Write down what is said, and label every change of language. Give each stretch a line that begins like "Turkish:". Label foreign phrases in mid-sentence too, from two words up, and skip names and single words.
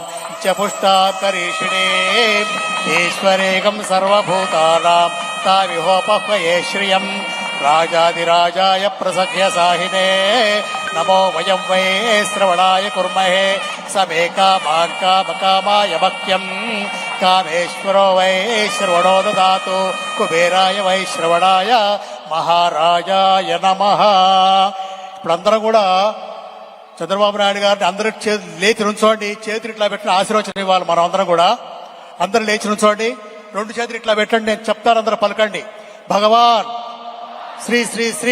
Sanskrit: च पुष्टां करीषिणे ईश्वरेकं सर्वभूतानां ताविहोपह्वये श्रियम् राजाधिराजाय प्रसख्य साहिने नमो वयं वै श्रवणाय कुर्महे समे कामाय भक्त्यम् कामेश्वरो वै श्रवणो ददातु कुबेराय वै श्रवणाय మహారాజాయ నమః.
Telugu: ఇప్పుడందరం కూడా చంద్రబాబు నాయుడు గారిని అందరూ లేచి నుంచోండి. చేతులు ఇట్లా పెట్టిన ఆశీర్వచనం ఇవ్వాలి. మనం అందరం కూడా అందరూ లేచి నుంచోండి. రెండు చేతులు ఇట్లా పెట్టండి. నేను చెప్తాను, అందరూ పలకండి. భగవాన్ శ్రీ శ్రీ శ్రీ